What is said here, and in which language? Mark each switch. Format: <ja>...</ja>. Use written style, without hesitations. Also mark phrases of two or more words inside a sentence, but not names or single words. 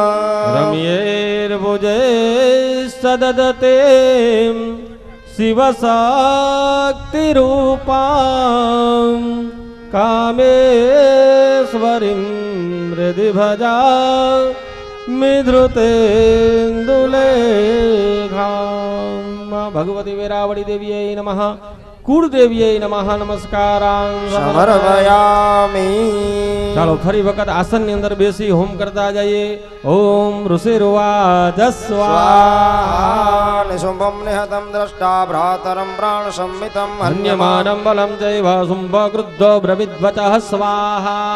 <sa>रम्यैर्भुजैः सददते शिवशक्तिरूपां कामेश्वरीं हृदि भजा मिधृतेन्दुलेखां भगवती वीरावली देव्यै नमः कुलदेव्यै नमः नमस्कारां समर्पयामि</sa> <gu>ચાલો ફરી વખત આસન ની અંદર બેસી હોમ કરતા જઈએ</gu> <sa>ઓમ ઋષિર્વાચ સ્વાહા નિશુંભમ નિહતમ દ્રષ્ટા ભ્રાતરમ પ્રાણ સંમિતમ હન્યમાનમ બલમ ચૈવ શુંભ ક્રુદ્ધો બ્રવિદ્વચઃ સ્વાહા</sa>